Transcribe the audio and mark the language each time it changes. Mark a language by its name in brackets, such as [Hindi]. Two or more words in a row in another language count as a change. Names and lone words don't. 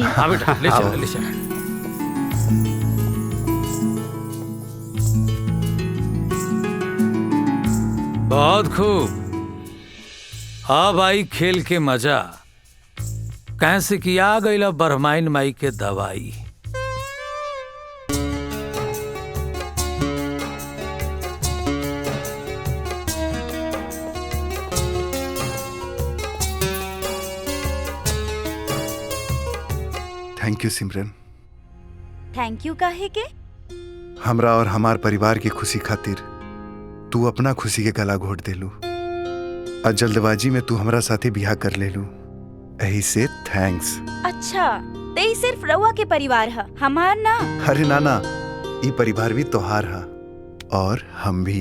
[Bhojpuri] हाँ बेटा, ले चल ले चल। बहुत खूब। अब आई खेल के मजा, कैसे कि आ गईला बरमाइन माई के दवाई। [English] thank you सिमरन। thank you [Bhojpuri] काहे के? हमरा और हमार परिवार की खुशी खातिर तू अपना खुशी के गला घोट देलू, और जल्दबाजी में तू हमरा साथे बियाह कर लेलू, यही से थैंक्स। अच्छा, ते ही सिर्फ रउआ के परिवार है, हमार ना? अरे नाना, ई परिवार भी तोहार है और हम भी।